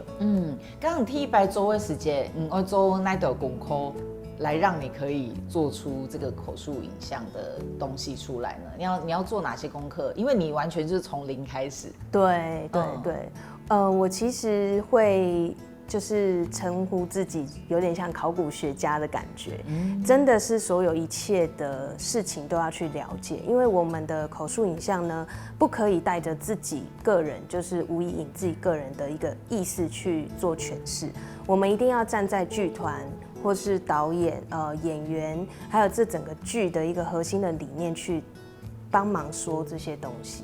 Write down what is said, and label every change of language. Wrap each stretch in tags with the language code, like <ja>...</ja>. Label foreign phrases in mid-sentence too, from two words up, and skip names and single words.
<zh>剛剛第一擺做的時間，我做那道功課，來讓你可以做出這個口述影像的東西出來呢？你要做哪些功課？因為你完全就是從零開始。對，我其實會就是称呼自己有点像考古学家的感觉，真的是所有一切的事情都要去了解，因为我们的口述影像呢，不可以带着自己个人，就是吴怡颖自己个人的一个意识去做诠释，我们一定要站在剧团或是导演、演员，还有这整个剧的一个核心的理念去帮忙说这些东西。</zh>